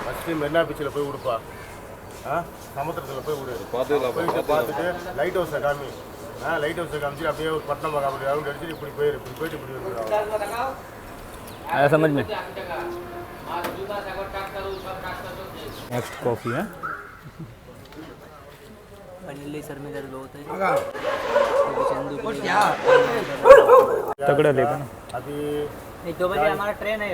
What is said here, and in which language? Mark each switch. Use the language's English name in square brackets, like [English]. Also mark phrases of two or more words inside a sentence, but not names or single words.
[Tamil] ஃபஸ்ட்டு மெரினா பீச்சில் போய் விடுப்பா. சமுத்திரத்தில் போய் விடு. போயிட்டு பார்த்துட்டு லைட் ஹவுஸை காமி. லைட் ஹவுஸை காமிச்சு அப்படியே ஒரு பட்டணம் அப்படி ரவுண்ட் அடிச்சுட்டு இப்படி போயிரு. இப்படி போயிட்டு இப்படி வந்துடும். [Hindi] आया समझ में. [English] next coffee [Hindi] है. सर में दर्द होता है. तगड़ा लेगा ना. अभी 2 बजे हमारा ट्रेन है.